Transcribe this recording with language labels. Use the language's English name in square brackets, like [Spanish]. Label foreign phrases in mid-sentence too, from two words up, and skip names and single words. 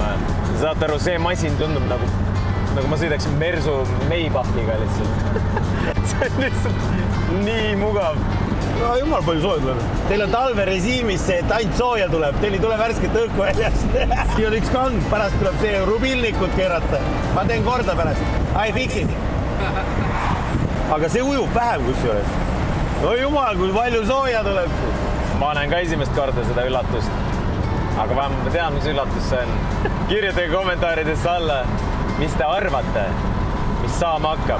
[Estonian] Saate aru, see masin tundub nagu ma sõidaksin Mersu Maybachiga lihtsalt. See on lihtsalt nii mugav. No jumal palju sooja tuleb. Teil on talverežiimis see, et ainult sooja tuleb. Teil ei tule värsket õhku väljast. Siin on üks kang, pärast tuleb see rubilnikut keerata. Ma teen korda pärast. [English] I fix it. [Estonian] Aga see ujub vähem kusjuures. No jumal, kui palju sooja tuleb. Ma näen ka esimest korda seda üllatust. Aga vähemalt ma tean, mis üllatus see on. Kirjutage kommentaaridesse alla, mis te arvate, mis saama hakkab.